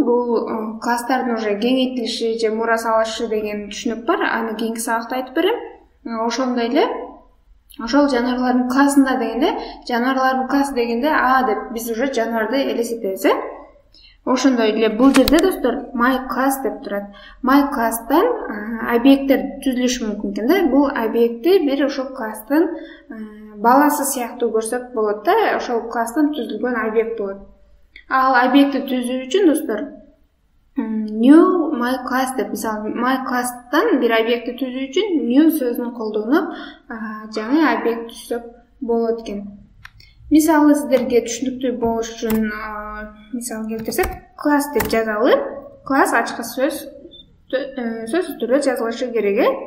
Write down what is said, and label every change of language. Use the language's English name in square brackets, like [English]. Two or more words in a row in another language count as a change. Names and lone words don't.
[Kyrgyz] Бул класстардын уже кеңейтилиши же мура салышы деген түшүнүк бар. Аны кийинки сабакта айтып берем. Ошондой эле ошол жаныбарлардын классында дегенде, жаныбарлардын классы дегенде деп биз уже жаныбарды элестетебиз. Ошондой эле бул жерде достор [English] my class [Kyrgyz] деп турат. [English] My class'тан [Kyrgyz] объекттер түзүлүшү мүмкүн экен да. Бул объекти бир ошол класстын баласы сыяктуу көрсөк болот да. Ошол класстан түзүлгөн объект болот. Ал объектти түзүү үчүн достор [English] new my class [Kyrgyz] деп, мисалы [English] my class'тан [Kyrgyz] бир объектти түзүү үчүн new сөзүн колдонуп жаңы объект түзсөк болот экен. Мисалы сиздерге түшүнүктүү болуш үчүн мисал келтирсек, класс деп жазалы. Класс ачкыч сөз түрдө жазылышы керек.